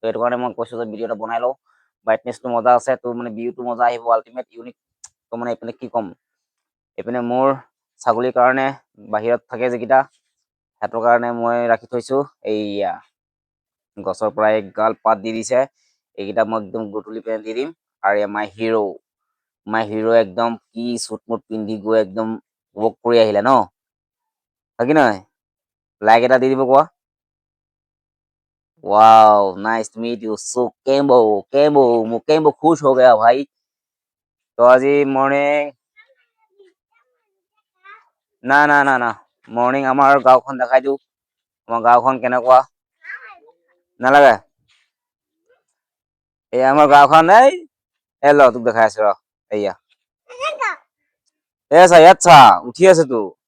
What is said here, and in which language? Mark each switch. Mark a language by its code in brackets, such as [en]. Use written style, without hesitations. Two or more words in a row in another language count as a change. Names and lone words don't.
[as] এইটো কাৰণে মই কৈছো যে ভিডিঅ' এটা বনাই লওঁ ব্ৰাইটনেছটো মজা আছে তো মানে ভিউটো মজা আহিব আল্টিমেট ইউনিক তো মানে এইপিনে কি ক'ম এইপিনে মোৰ ছাগলীৰ কাৰণে বাহিৰত থাকে যিকেইটা সিহঁতৰ কাৰণে মই ৰাখি থৈছো এইয়া গছৰ পৰা এগাল পাত দি দিছে এইকেইটা মই একদম গধূলি পেলাই দি দিম আৰু মাই হিৰো একদম কি চুট মুট পিন্ধি গৈ একদম ৱক কৰি আহিলে ন হয় কি নহয় লাইক এটা দি দিব কোৱা [en] wow nice to meet you so [hi] केम्बो खुश हो गया भाई तो [as] আজি মৰ্নিং না মৰ্নিং আমাৰ গাঁওখন দেখাই দিওঁ আমাৰ গাঁওখন কেনেকুৱা নালাগে এই আমাৰ গাঁওখন এই ল তোক দেখাই আছো ৰ এয়া এ চা ইয়াত চা উঠি আছে তো